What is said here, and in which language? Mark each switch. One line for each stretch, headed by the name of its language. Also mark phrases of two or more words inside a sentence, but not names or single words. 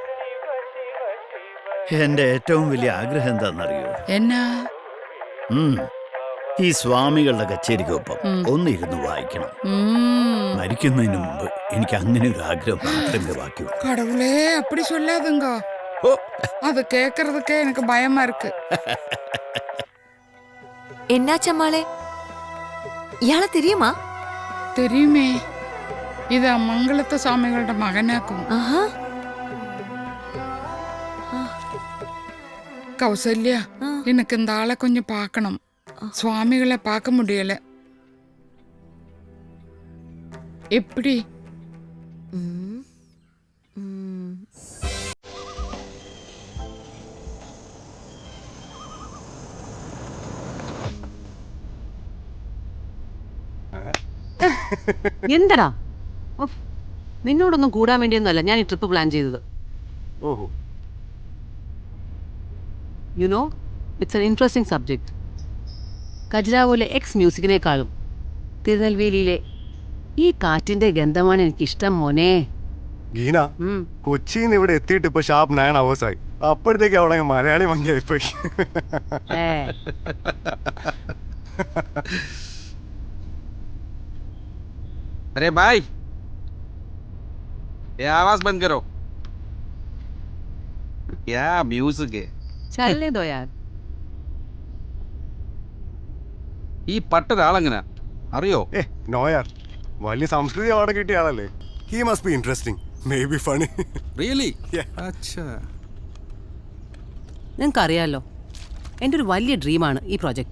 Malayalam: എന്റെ ഏറ്റവും വലിയ ആഗ്രഹം എന്താണെന്നറിയോ? എന്നാ? ഈ സ്വാമികളുടെ കച്ചേരിക്കൊപ്പം ഒന്നിരുന്ന് വായിക്കണം. മരിക്കുന്നതിന് മുമ്പ് എനിക്ക് അങ്ങനെ ഒരു ആഗ്രഹം മാത്രമേ ബാക്കി.
Tamil: கடவுளே, அப்படி சொல்லாதுங்க. அது கேட்கறதுக்கே எனக்கு பயமா இருக்கு.
Malayalam: എന്നാച്ചമ്മാളെ, ഇയാളെ தெரியுமா?
Tamil: தெரியுமே.
Malayalam: ഇത് മംഗളത്തെ സ്വാമികളുടെ മകനാക്കും.
Tamil: கௌசல்யா, எனக்கு இந்த ஆளை கொஞ்சம் பார்க்கணும். சுவாமிகளை பார்க்க முடியல. எப்படி?
Malayalam: എന്തടാ, നിന്നോടൊന്നും കൂടാൻ വേണ്ടിയൊന്നുമല്ല ഞാൻ ഈ ട്രിപ്പ് പ്ലാൻ ചെയ്തത്. ഓഹോ,
English: You know, it's an interesting subject.
Malayalam: ഖജുരാഹോയിലെ എക്സ് മ്യൂസിക്കിനേക്കാളും തിരുനെൽവേലിയിലെ ഈ കാറ്റിന്റെ ഗന്ധമാണ് എനിക്കിഷ്ടം മോനെ. ഗീന, കൊച്ചിയിൽ നിന്ന് ഇവിടെ എത്തിയിട്ട് ഇപ്പൊ ഷാർപ്പ് 9 hours ആയി. അപ്പോഴത്തേക്ക് അവിടെ മലയാളി മങ്ങിയായിപ്പോയി.
Hindi: अरे भाई, ये आवाज बंद करो. क्या म्यूजिक है. चलने दो यार.
Malayalam: ഈ പട്ടൊരാളെങ്ങനെ അറിയോ? നോയാർ, വലിയ സംസ്കൃതി അവാർഡ് കിട്ടിയ ആളല്ലേ.
English: He must be interesting, may be funny. റിയലി? അച്ഛാ,
Malayalam: നിങ്ങൾക്കറിയാലോ, എൻ്റെ ഒരു വലിയ ഡ്രീമാണ് ഈ പ്രോജക്റ്റ്.